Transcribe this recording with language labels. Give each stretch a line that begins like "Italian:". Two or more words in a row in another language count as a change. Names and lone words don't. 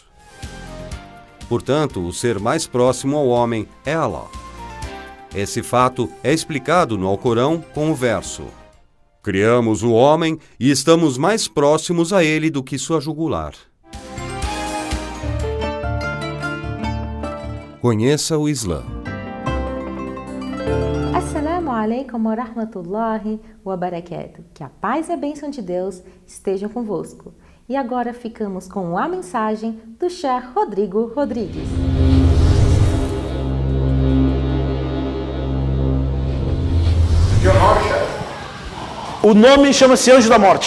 Portuguese: Portanto, o ser mais próximo ao homem é Allah. Esse fato é explicado no Alcorão com o verso: criamos o homem e estamos mais próximos a ele do que sua jugular. Conheça o Islã.
Arabic: السلام عليكم ورحمة الله وبركاته.
Portuguese: Que a paz e a bênção de Deus estejam convosco. E agora ficamos com a mensagem do Sheikh Rodrigo Rodrigues. O nome chama-se Anjo da Morte.